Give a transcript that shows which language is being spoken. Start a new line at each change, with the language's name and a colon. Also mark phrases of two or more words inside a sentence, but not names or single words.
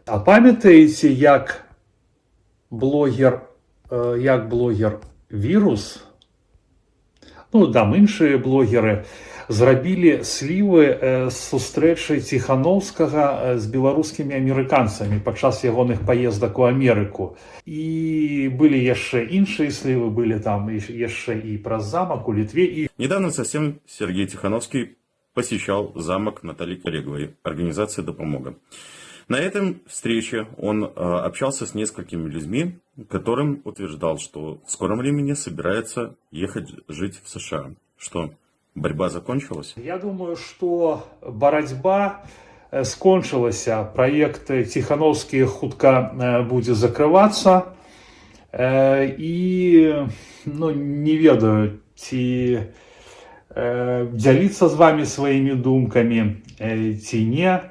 Belarusian: А памятаеце, як блогер Вірус, ну, там іншыя блогеры, зрабілі слівы з сустрэчы Ціхановскага з беларускімі амерыканцамі падчас ягоных паездак у Амерыку. І былі яшчэ іншыя слівы, былі там яшчэ і праз замак у Літве. І
Russian: недавно совсем Сергей Тихановский посещал замок Натальи Кореговой, организации «Допомога». На этом встрече он общался с несколькими людьми, которым утверждал, что в скором времени собирается ехать жить в США. Что борьба закончилась? Я думаю,
Belarusian: што барацьба скончылася. Праект Ціхановскі хутка будзе закрывацца. І не ведаю, ці дзяліцца з вамі сваімі думкамі ці не.